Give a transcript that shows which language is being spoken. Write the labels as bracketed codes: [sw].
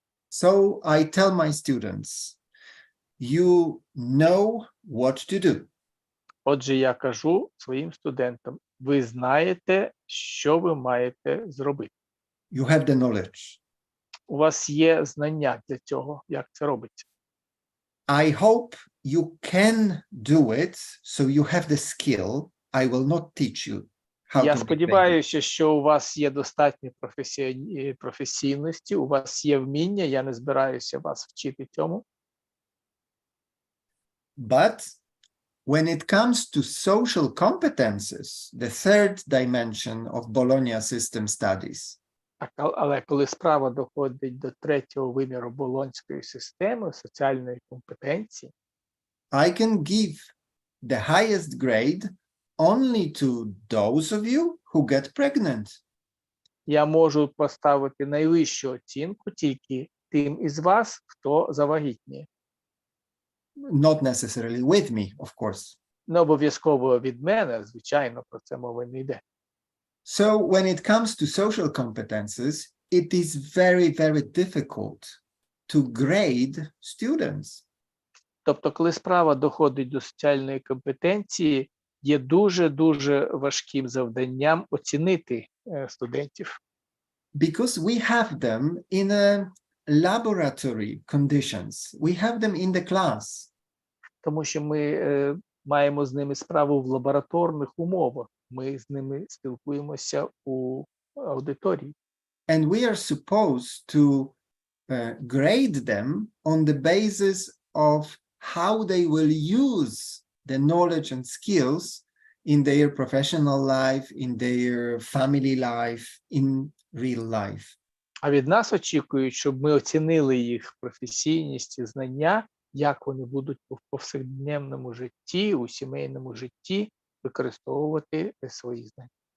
[en] So I tell my students, you know what to do. [uk] Отже, я кажу своїм студентам, ви знаєте, що ви маєте зробити. [en] You have the knowledge. [uk] У вас є знання для цього, як це робиться. [en] I hope you can do it, so you have the skill. I will not teach you how [uk] Я [en] to make babies. [uk] сподіваюся, що у вас є достатньо професійності, у вас є вміння, я не збираюся вас вчити цьому. [en] But when it comes to social competences, the third dimension of Bologna system studies, [uk] Але коли справа доходить до третього виміру болонської системи, соціальної компетенції, [en] I can give the highest grade only to those of you who get pregnant. [uk] я можу поставити найвищу оцінку тільки тим із вас, хто завагітніє. [en] Not necessarily with me, of course. [uk] Не обов'язково від мене, звичайно, про це мова не йде. [en] So when it comes to social competences, it is very, very difficult to grade students. [uk] Тобто, коли справа доходить до соціальної компетенції, є дуже-дуже важким завданням оцінити студентів. [en] Because we have them in a laboratory conditions. We have them in the class. [uk] Тому що ми маємо з ними справу в лабораторних умовах. Ми з ними спілкуємося у аудиторії. [en] And we are supposed to grade them on the basis of how they will use the knowledge and skills in their professional life, in their family life, in real life. [uk] А від нас очікують, щоб ми оцінили їх професійність і знання, як вони будуть в повсякденному житті, у сімейному житті використовувати свої знання.